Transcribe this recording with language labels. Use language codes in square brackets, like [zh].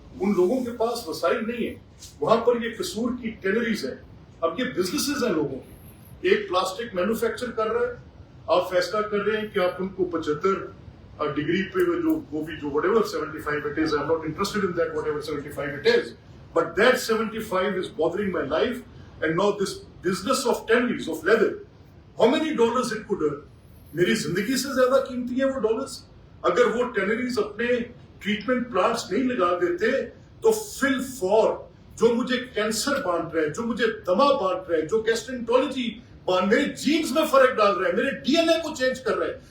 [ur] ان لوگوں کے پاس وسائل نہیں ہے. وہاں پر یہ قصور کی ٹینریز ہے. اب یہ بزنسز ہیں لوگوں کی. ایک پلاسٹک مینوفیکچر کر رہا ہے, آپ فیصلہ کر رہے ہیں کہ آپ ان کو 75 ڈگری پہ وہ بھی جو [en] whatever 75 it is, I'm not interested in that whatever 75 it is, but that 75 is bothering my life. And now this business of tanneries of leather, how many dollars it could earn? [ur] میری زندگی سے زیادہ قیمتی ہیں وہ dollars. اگر وہ tanneries اپنے ٹریٹمنٹ پلانٹس نہیں لگا دیتے تو فل فور جو مجھے کینسر بانٹ رہے ہیں, جو مجھے دما بانٹ رہے ہیں, جو گیسٹرنٹرولوجی میرے جینز میں فرق ڈال رہے ہیں, میرے ڈی این اے کو چینج کر رہے ہیں.